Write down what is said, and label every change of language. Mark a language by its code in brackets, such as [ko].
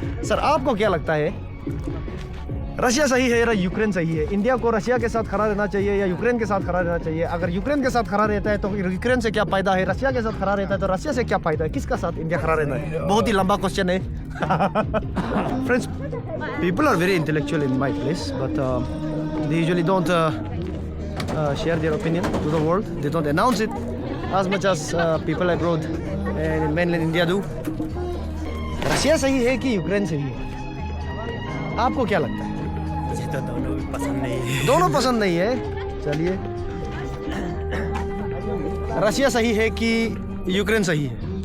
[hi] Sir आपको क्या लगता है, रशिया सही है या यूक्रेन सही है? इंडिया को रशिया के साथ खड़ा रहना चाहिए या यूक्रेन के साथ खड़ा रहना चाहिए? अगर यूक्रेन के साथ खड़ा रहता है तो यूक्रेन से क्या फायदा है? रशिया के साथ खड़ा रहता है तो रशिया से क्या फायदा है? किसका साथ इंडिया खड़ा रहना है? बहुत ही लंबा क्वेश्चन है। [en] Friends, people are very intellectual in my place, but they usually don't share their opinion to the world. They don't announce it as much as people abroad and in mainland India do. [hi] Russia सही है कि Ukraine सही है? आपको क्या लगता है? मुझे तो दोनों भी पसंद नहीं है। दोनों पसंद नहीं है। चलिए, रशिया सही है कि यूक्रेन सही है?